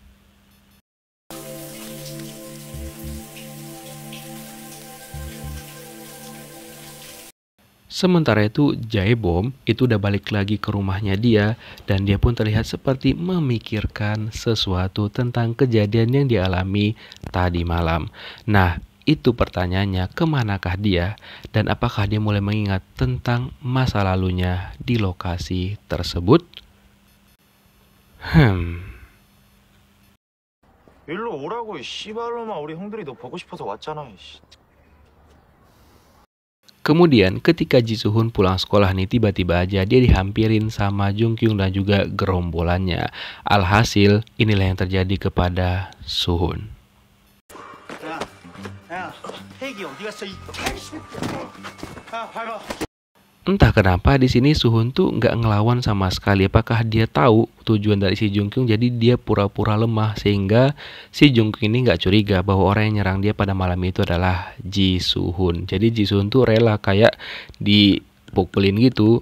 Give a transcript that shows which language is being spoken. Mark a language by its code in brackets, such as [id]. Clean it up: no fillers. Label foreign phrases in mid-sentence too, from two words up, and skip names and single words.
[id] Sementara itu Jae-bom itu udah balik lagi ke rumahnya dia dan dia pun terlihat seperti memikirkan sesuatu tentang kejadian yang dialami tadi malam. Nah, itu pertanyaannya, kemanakah dia dan apakah dia mulai mengingat tentang masa lalunya di lokasi tersebut? [ko] 일로 오라고 이 씨발로마 우리 형들이 너 보고 싶어서 왔잖아. 씨. [id] Kemudian ketika Ji Soo-hun pulang sekolah nih tiba-tiba aja dia dihampirin sama Jung Kyung dan juga gerombolannya. Alhasil inilah yang terjadi kepada Soo-hun. [ko] 야, 혜기 어디 갔어? 밟아. [id] Entah kenapa di sini Soo-hun tuh nggak ngelawan sama sekali. Apakah dia tahu tujuan dari si Jung Kyung? Jadi dia pura-pura lemah sehingga si Jung Kyung ini nggak curiga bahwa orang yang nyerang dia pada malam itu adalah Ji Soo-hun. Jadi Ji Soo-hun tuh rela kayak dipukulin gitu.